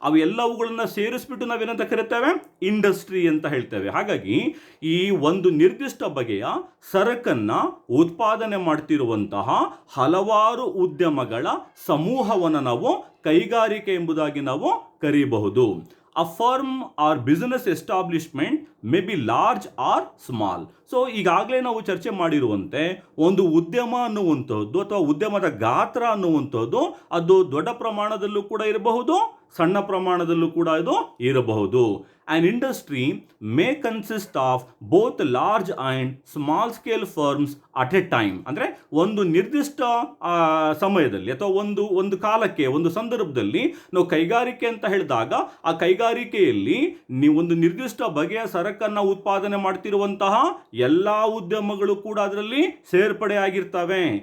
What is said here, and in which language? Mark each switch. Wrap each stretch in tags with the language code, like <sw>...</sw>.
<kn>ಅವು ಎಲ್ಲವುಗಳನ್ನ ಸೇರಿಸ್ಬಿಟ್ಟು ನಾವೇನಂತ ಕರಿತೇವೆ? ಇಂಡಸ್ಟ್ರಿ ಅಂತ ಹೇಳ್ತೇವೆ. ಹಾಗಾಗಿ ಈ ಒಂದು ನಿರ್ದಿಷ್ಟ ಬಗೆಯ ಸರಕನ್ನು ಉತ್ಪಾದನೆ ಮಾಡ್ತಿರುವಂತಹ ಹಲವಾರು ಉದ್ಯಮಗಳ ಸಮೂಹವನ್ನು ನಾವು ಕೈಗಾರಿಕೆ ಎಂಬುದಾಗಿ ನಾವು ಕರೀಬಹುದು.</kn> <en>A firm or business establishment may be large or small.</en> <kn>ಈಗಾಗಲೇ ನಾವು ಚರ್ಚೆ ಮಾಡಿರುವಂತೆ ಒಂದು ಉದ್ಯಮ ಅನ್ನುವಂಥದ್ದು ಅಥವಾ ಉದ್ಯಮದ ಗಾತ್ರ ಅನ್ನುವಂಥದ್ದು ಅದು ದೊಡ್ಡ ಪ್ರಮಾಣದಲ್ಲೂ ಕೂಡ ಇರಬಹುದು, ಸಣ್ಣ ಪ್ರಮಾಣದಲ್ಲೂ ಕೂಡ ಇದು ಇರಬಹುದು.</kn> <en>An industry may consist of both large and small scale firms at a time.</en> <kn>ಅಂದರೆ ಒಂದು ನಿರ್ದಿಷ್ಟ ಸಮಯದಲ್ಲಿ ಅಥವಾ ಒಂದು ಕಾಲಕ್ಕೆ, ಒಂದು ಸಂದರ್ಭದಲ್ಲಿ ನಾವು ಕೈಗಾರಿಕೆ ಅಂತ ಹೇಳಿದಾಗ ಆ ಕೈಗಾರಿಕೆಯಲ್ಲಿ ನೀವು ಒಂದು ನಿರ್ದಿಷ್ಟ ಬಗೆಯ ಸರಕನ್ನು ಉತ್ಪಾದನೆ ಮಾಡ್ತಿರುವಂತಹ ಎಲ್ಲ ಉದ್ಯಮಗಳು ಕೂಡ ಅದರಲ್ಲಿ ಸೇರ್ಪಡೆ ಆಗಿರ್ತವೆ.</kn>